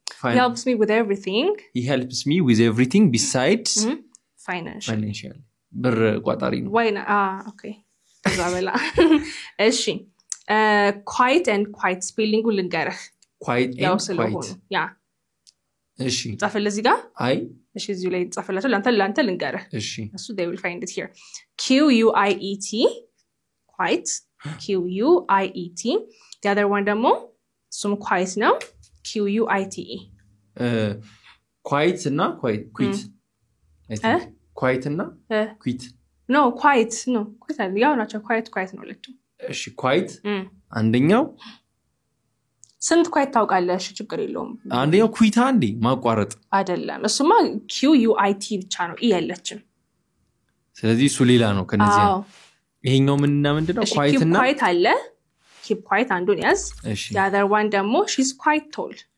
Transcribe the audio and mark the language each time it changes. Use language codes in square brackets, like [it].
[en] He helps me with everything. He helps me with everything besides financially. [am] ብር ቋጣሪ ነው ወይ ኦኬ ተዛበላ እሺ quiet and quite spelling ልንገርህ [en] quiet and quite [am] ያ እሺ ጻፈለ እዚህ ጋር አይ እሺ እዚህ ላይ ጻፈላችሁ ላንተ ልንገርህ እሺ [en] እሱ they will find it here QUIET quite QUIET the other one ደግሞ እሱም quiet ነው QUITE quiet እና quit quiet እና quit [am] no quiet ያው ናቸው quiet ነው ለቱ እሺ quiet አንደኛው ስንት quiet ታውቃለህ እሺ ችግር የለውም አንደኛው quit አንዴ ማቋረጥ አይደለም እሱማ QUIT ብቻ ነው ያለችም ስለዚህ እሱ ሌላ ነው ከነዚህ ይሄኛው ምንና ምንድነው quiet እና [en] quiet አለ keep quiet [am] አንዱን ያዝ [en] the other one ደግሞ she's quite tall